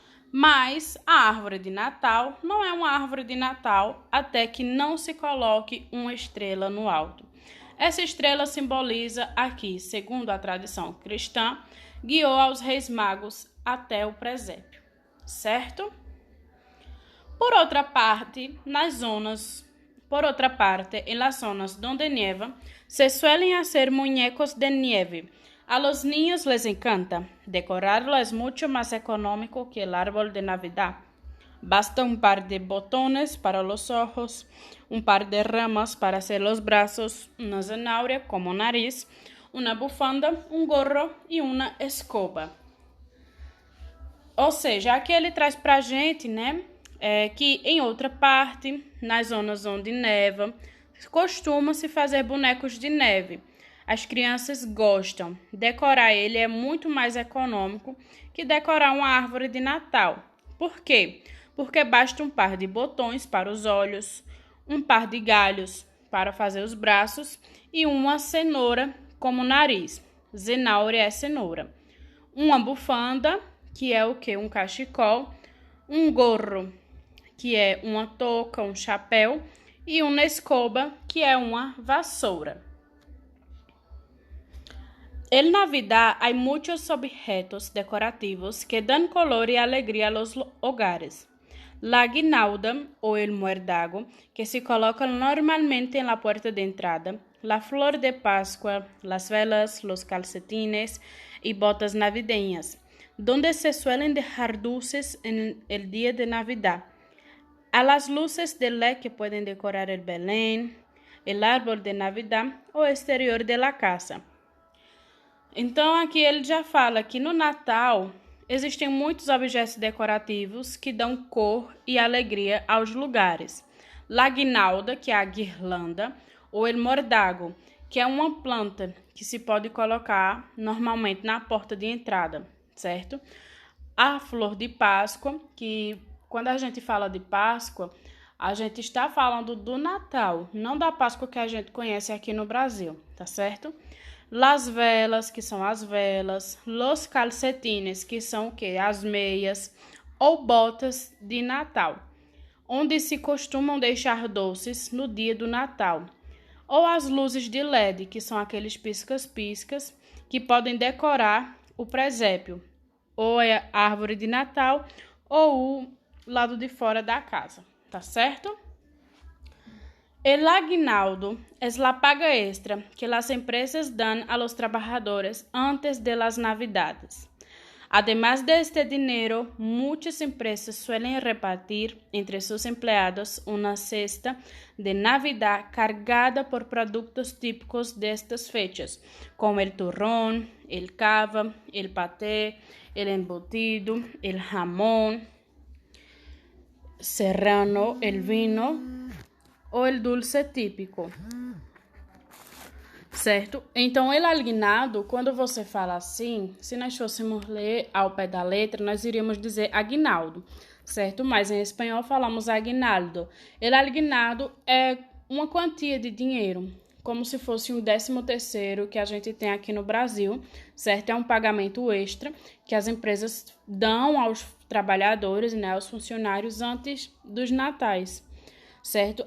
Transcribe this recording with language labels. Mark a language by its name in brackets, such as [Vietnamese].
[Portuguese] Mas a árvore de Natal não é uma árvore de Natal até que não se coloque uma estrela no alto. Essa estrela simboliza aqui, segundo a tradição cristã, guiou aos Reis Magos até o presépio, certo? Por outra parte, [Spanish] en las zonas donde nieva, se suelen hacer muñecos de nieve. A los niños les encanta. Decorarlo es mucho más económico que el árbol de Navidad. Basta un par de botones para los ojos, un par de ramas para hacer los brazos, una zanahoria como nariz, una bufanda, un gorro [Portuguese] e uma escoba. Ou seja, aqui ele traz pra gente, que em outra parte, nas zonas onde neva, costuma-se fazer bonecos de neve. As crianças gostam. Decorar ele é muito mais econômico que decorar uma árvore de Natal. Por quê? Porque basta um par de botões para os olhos, um par de galhos para fazer os braços e uma cenoura como nariz. Zanahoria é cenoura. Uma bufanda, que é o quê? Um cachecol. Um gorro, que é uma touca, um chapéu. E uma escoba, que é uma vassoura. [Spanish] En Navidad hay muchos objetos decorativos que dan color y alegría a los hogares. La guirnalda o el muérdago, que se colocan normalmente en la puerta de entrada, la flor de Pascua, las velas, los calcetines y botas navideñas, donde se suelen dejar dulces en el día de Navidad. A las luces de LED que pueden decorar el Belén, el árbol de Navidad o exterior de la casa. [Portuguese] Então, aqui ele já fala que no Natal existem muitos objetos decorativos que dão cor e alegria aos lugares. La guirnalda, que é a guirlanda, ou el mordago, que é uma planta que se pode colocar normalmente na porta de entrada, certo? A flor de Páscoa, que quando a gente fala de Páscoa, a gente está falando do Natal, não da Páscoa que a gente conhece aqui no Brasil, tá certo? Las velas, que são as velas, los calcetines, que são o quê? As meias ou botas de Natal, onde se costumam deixar doces no dia do Natal. ou as luzes de LED, que são aqueles piscas-piscas que podem decorar o presépio, ou a árvore de Natal, ou o lado de fora da casa, tá certo? [Spanish] El aguinaldo es la paga extra que las empresas dan a los trabajadores antes de las Navidades. Además de este dinero, muchas empresas suelen repartir entre sus empleados una cesta de Navidad cargada por productos típicos de estas fechas, como el turrón, el cava, el paté, el embutido, el jamón serrano, el vino [Portuguese] ou el dulce típico, certo? Então, el aguinaldo, quando você fala assim, se nós fôssemos ler ao pé da letra, nós iríamos dizer aguinaldo, certo? Mas em espanhol falamos aguinaldo. El aguinaldo é uma quantia de dinheiro, como se fosse um 13º que a gente tem aqui no Brasil, certo? É um pagamento extra que as empresas dão aos trabalhadores, né, aos funcionários antes dos natais. Certo?